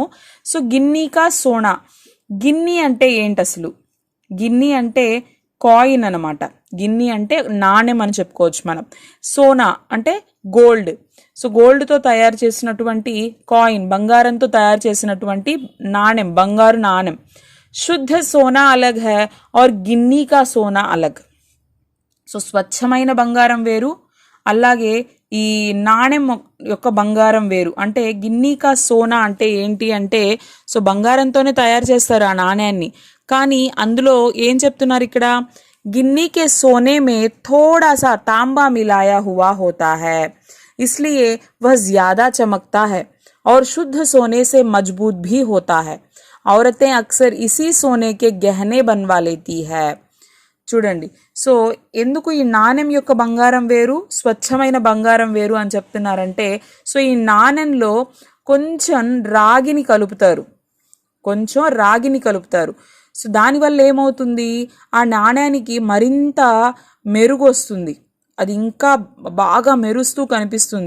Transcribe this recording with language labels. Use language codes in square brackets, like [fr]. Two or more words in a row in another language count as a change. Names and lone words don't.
[te] సో [hi] गिन्नी का सोना, [te] గిన్నీ అంటే ఏంటి అసలు? గిన్నీ అంటే కాయిన్ అనమాట. గిన్నీ అంటే నాణెం అని చెప్పుకోవచ్చు మనం. సోనా అంటే గోల్డ్. సో గోల్డ్తో తయారు చేసినటువంటి కాయిన్, బంగారంతో తయారు చేసినటువంటి నాణెం, బంగారు నాణెం. [hi] शुद्ध सोना अलग है और गिन्नी का सोना अलग. [te] సో స్వచ్ఛమైన బంగారం వేరు, అలాగే ఈ నాణెం యొక్క బంగారం వేరు. అంటే [hi] गिन्नी का सोना [te] అంటే ఏంటి అంటే, సో బంగారంతోనే తయారు చేస్తారు ఆ నాణ్యాన్ని, కానీ అందులో ఏం చెప్తున్నారు ఇక్కడ, [hi] गिन्नी के सोने में थोड़ा सा तांबा मिलाया हुआ होता है, इसलिए वह ज्यादा चमकता है और शुद्ध सोने से मजबूत भी होता है. औरतें अक्सर इसी सोने के गहने बनवा लेती है. [te] చూడండి, సో ఎందుకు ఈ నాణెం యొక్క బంగారం వేరు, స్వచ్ఛమైన బంగారం వేరు అని చెప్తున్నారంటే, సో ఈ నాణెంలో కొంచెం రాగిని కలుపుతారు, సో దానివల్ల ఏమవుతుంది, ఆ నాణ్యానికి మరింత మెరుగు వస్తుంది, అది ఇంకా బాగా మెరుస్తూ కనిపిస్తుంది.